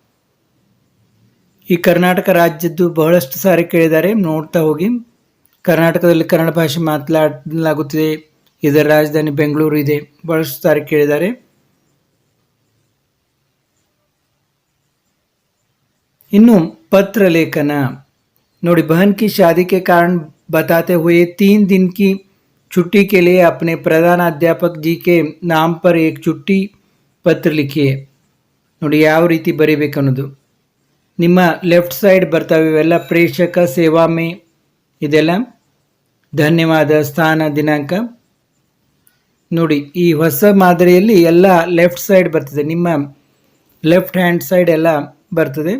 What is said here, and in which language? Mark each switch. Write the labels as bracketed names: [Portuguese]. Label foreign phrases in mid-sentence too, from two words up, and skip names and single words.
[Kannada] ಈ ಕರ್ನಾಟಕ ರಾಜ್ಯದ್ದು ಬಹಳಷ್ಟು ಸಾರಿ ಕೇಳಿದ್ದಾರೆ, ನೋಡ್ತಾ ಹೋಗಿ. ಕರ್ನಾಟಕದಲ್ಲಿ ಕನ್ನಡ ಭಾಷೆ ಮಾತನಾಡಲಾಗುತ್ತಿದೆ, ಇದರ ರಾಜಧಾನಿ ಬೆಂಗಳೂರು ಇದೆ, ಬಹಳಷ್ಟು ಸಾರಿ ಕೇಳಿದ್ದಾರೆ. ಇನ್ನು ಪತ್ರ ಲೇಖನ ನೋಡಿ, [Hindi] बहन की शादी के कारण बताते हुए 3 दिन की छुट्टी के लिए अपने प्रधान अध्यापक जी के नाम पर एक छुट्टी पत्र लिखिए. [Kannada] ನೋಡಿ, ಯಾವ ರೀತಿ ಬರೀಬೇಕು ಅನ್ನೋದು. ನಿಮ್ಮ [English] left side [Kannada] ಬರ್ತಾವೆ ಇವೆಲ್ಲ. ಪ್ರೇಕ್ಷಕ, [Hindi] सेवा में, [Kannada] ಇದೆಲ್ಲ ಧನ್ಯವಾದ, ಸ್ಥಾನ, ದಿನಾಂಕ. ನೋಡಿ, ಈ ಹೊಸ ಮಾದರಿಯಲ್ಲಿ ಎಲ್ಲ [English] left side [Kannada] ಬರ್ತದೆ, ನಿಮ್ಮ [English] left hand side [Kannada] ಎಲ್ಲ ಬರ್ತದೆ.